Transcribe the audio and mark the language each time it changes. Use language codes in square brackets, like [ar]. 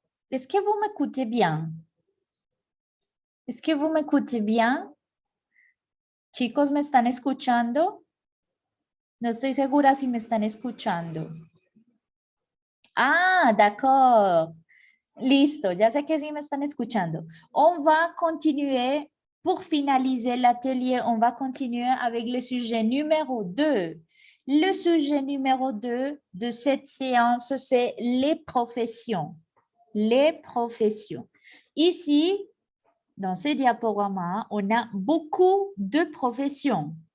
[fr] Est-ce que vous m'écoutez bien? Est-ce que vous m'écoutez bien? [es] Chicos, ¿me están escuchando? No estoy segura si me están escuchando. [fr] Ah, d'accord. [es] Listo, ya sé que sí me están escuchando. [fr] On va continuer, pour finaliser l'atelier, on va continuer avec le sujet numéro 2. Le sujet numéro 2 de cette séance, c'est les professions. Les professions. Ici, dans ce diaporama, on a beaucoup de professions.